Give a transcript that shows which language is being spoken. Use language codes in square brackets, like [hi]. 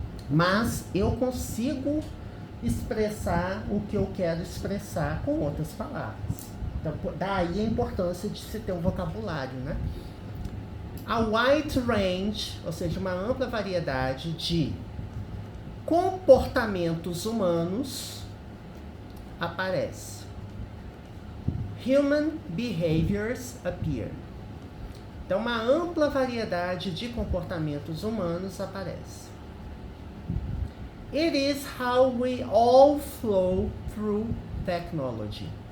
[pt] Mas eu consigo expressar o que eu quero expressar com outras palavras. Então, daí a importância de se ter um vocabulário, né? [en] A wide range, [pt] ou seja, uma ampla variedade de comportamentos humanos aparece. [en] Human behaviors appear. [pt] Então, uma ampla variedade de comportamentos humanos aparece. [en] It is how we all flow through technology.